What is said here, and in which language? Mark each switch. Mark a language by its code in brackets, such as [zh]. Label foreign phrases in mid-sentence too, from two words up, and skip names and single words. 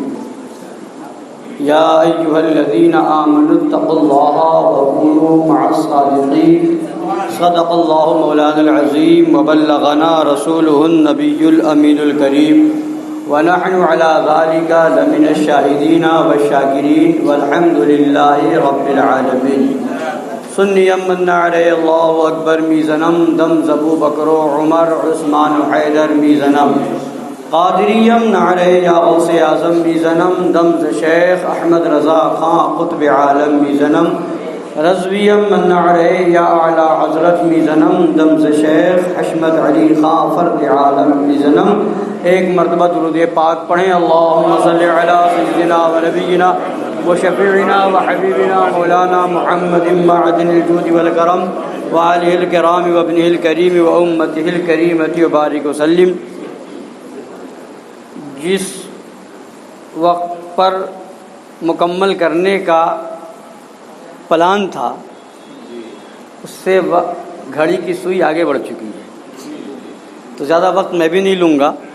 [ar] يا ايها الذين آمنوا اتقوا الله وكونوا مع الصادقين صدق الله مولانا العظيم وبلغنا رسوله النبي الأمين الكريم ونحن على ذلك لمن الشاهدين والشاكرين والحمد لله رب العالمين۔ [fa] سنی من علی اللہ اکبر میزنم دم زبو بکر و عمر عثمان و حیدر میزنم قادریم نعرے یا غوث اعظم میزنم دم ز شیخ احمد رضا خان قطب عالم میزنم رضویم من نعرے یا اعلی حضرت میزنم دم ز شیخ حشمت علی خان فرد عالم میزنم۔ [ur] ایک مرتبہ درود پاک پڑھیں، [ar] اللہم صلی علی سیدنا و نبینا و شفیعنا و حبیبنا مولانا محمد معدن الجود والکرم و آلہ الکرام و ابنہ الکریم و امتہ الکریمۃ وبارک وسلم۔ [ur] جس وقت پر مکمل کرنے کا پلان تھا اس سے گھڑی کی سوئی آگے بڑھ چکی ہے، تو زیادہ وقت میں بھی نہیں لوں گا۔